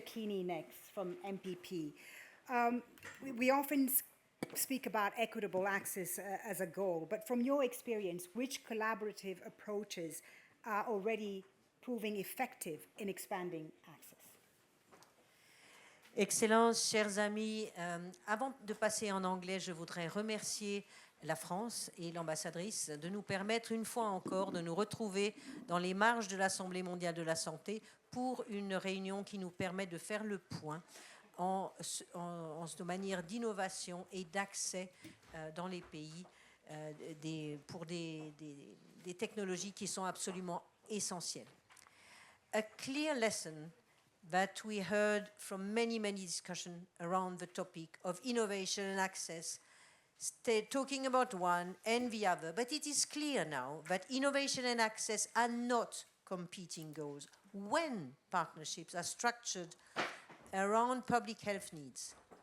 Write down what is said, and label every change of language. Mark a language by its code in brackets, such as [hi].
[en] Keeney, next from MPP. We often speak about equitable access as a goal, but from your experience, which collaborative approaches are already proving effective in expanding access? [fr] Excellences, chers amis, avant de passer en anglais, je voudrais remercier la France et l'ambassadrice de nous permettre une fois encore de nous retrouver dans les marges de l'Assemblée mondiale de la santé pour une réunion qui nous permet de faire le point en manière d'innovation et d'accès dans les pays pour des technologies qui sont absolument essentielles. [en] A clear lesson that we heard from many discussions around the topic of innovation and access, talking about one and the other, but it is clear now that innovation and access are not competing goals when partnerships are structured around public health needs.